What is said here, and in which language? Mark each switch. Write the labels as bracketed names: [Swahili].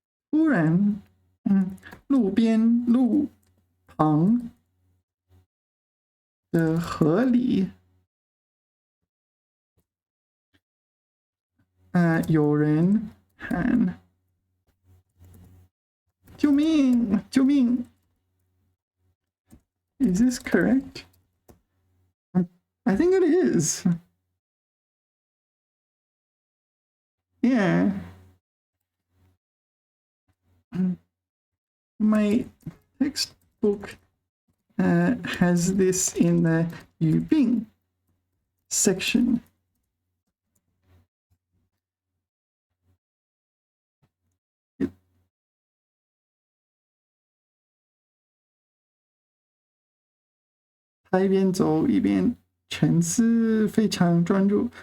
[Chinese] 突然，路旁的河里，有人喊救命！ [English] 救命 ！Is this correct? I think it is. Yeah. My textbook has this in the 语病 section. [Chinese] It, 他一边走一边沉思，非常专注。